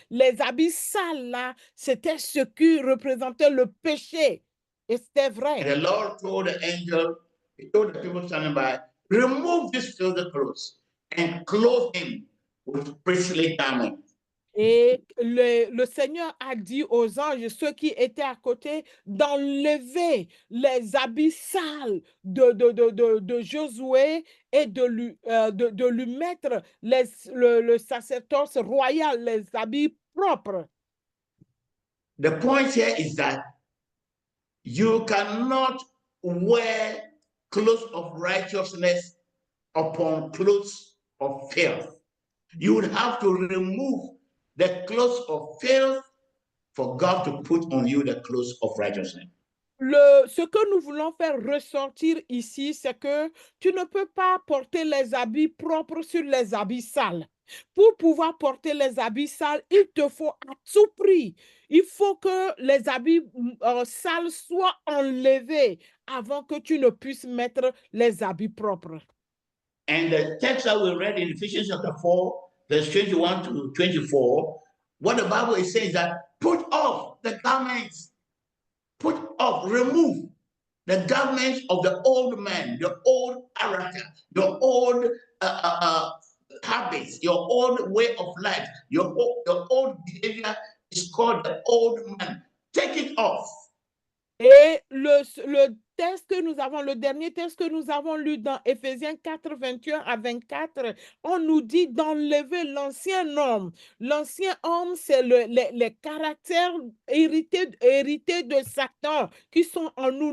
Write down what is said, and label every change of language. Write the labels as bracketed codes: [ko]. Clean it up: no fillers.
[fr] Les habits sales, là, c'était ce qui représentait le péché. Et c'était vrai. [en] And the Lord told the angel, he told the people standing by, remove this filthy clothes and clothe him with priestly garments. [fr] Et le Seigneur a dit aux anges, ceux qui étaient à côté, d'enlever les habits sales de Josué et de lui mettre le sacerdoce royal, les habits propres. [en] The point here is that you cannot wear clothes of righteousness upon clothes of filth. You would have to remove the clothes of filth for God to put on you the clothes of righteousness. [fr] Ce que nous voulons faire ressortir ici, c'est que tu ne peux pas porter les habits propres sur les habits sales. Pour pouvoir porter les habits sales, il te faut à tout prix. Il faut que les habits sales soient enlevés avant que tu ne puisses mettre les habits propres. [en] And the text that we read in Ephesians chapter 4, verse 21 to 24, what the Bible is saying is that put off the garments, put off, remove the garments of the old man, the old character, your old habits, your old way of life, your old behavior is called the old man. Take it off. [fr] Et le texte que nous avons, le dernier texte que nous avons lu dans Éphésiens 4, 21 à 24, on nous dit d'enlever l'ancien homme. L'ancien homme, c'est les caractères hérités de Satan qui sont en nous.